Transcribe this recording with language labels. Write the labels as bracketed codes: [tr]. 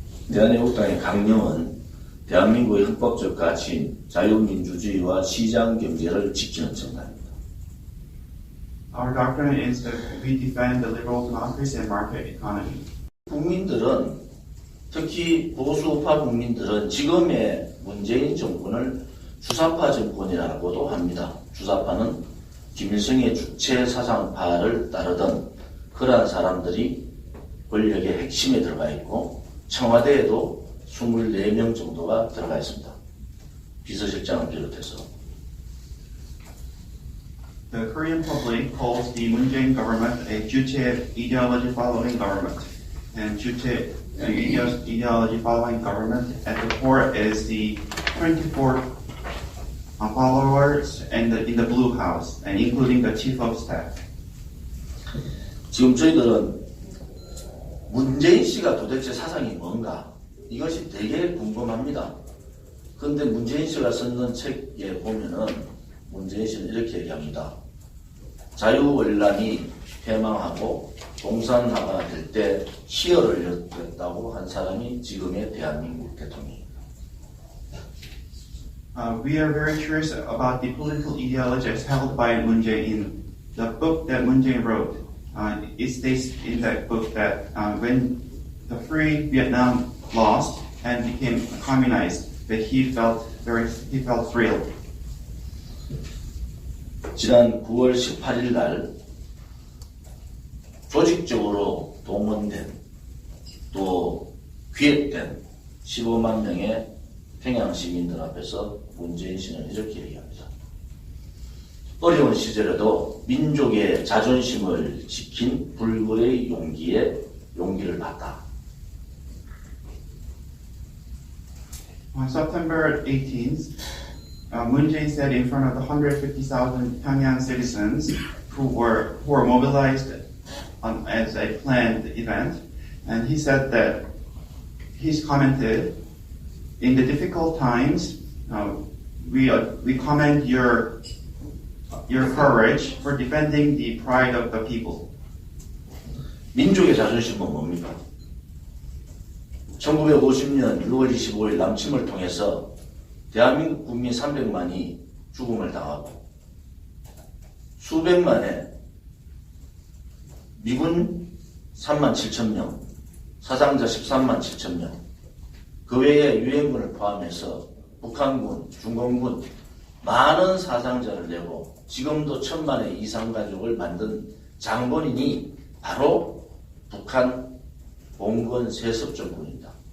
[ko] 대한애국당의 강령은 대한민국의 헌법적 가치인 자유민주주의와 시장경제를 지키는 정당입니다. [en] Our doctrine is that we defend the liberal democracy and market economy. [ko] 국민들은 특히 보수우파 국민들은 지금의 문재인 정권을 주사파 정권이라고도 합니다. 주사파는 김일성의 주체 사상파를 따르던 그러한 사람들이 권력의 핵심에 들어가 있고 청와대에도 24명 정도가 들어가 있습니다. 비서실장을 비롯해서. [en] The Korean public calls the Moon Jae-in government a Juche ideology following government. And Juche ideology following government at the core is the 24 followers in the Blue House, and including the chief of staff. [ko] 지금 저희들은 문재인 씨가 도대체 사상이 뭔가 이것이 되게 궁금합니다. 그런데 문재인 씨가 썼는 책에 보면은 문재인 씨는 이렇게 얘기합니다. 자유월남이 패망하고 공산화가 될 때 희열을 느꼈다고 한 사람이 지금의 대한민국 대통령입니다. [en] We are very curious about the political ideologies held by Moon Jae-in. The book that Moon Jae-in wrote, it states in that book that when the Free Vietnam lost and became communized, that he felt thrilled. [ko] 지난 9월 18일 날 조직적으로 동원된 또 기획된 15만 명의 평양 시민들 앞에서 문재인 씨는 이렇게 얘기합니다. 어려운 시절에도 민족의 자존심을 지킨 불굴의 용기를 봤다. [en] On September 18th, Moon Jae-in said in front of the 150,000 Pyongyang citizens who were mobilized as a planned event, and he said that he's commented, in the difficult times, we commend your courage for defending the pride of the people. [ko] 민족의 자존심은 뭡니까? 1950년 6월 25일 남침을 통해서 대한민국 국민 300만이 죽음을 당하고 수백만의 미군 3만 7천 명, 사상자 13만 7천 명, 그 외에 유엔군을 포함해서 북한군, 중공군 많은 사상자를 내고 지금도 1000만의 이상 가족을 만든 장본인이 바로 북한 봉건 세습정군입니다.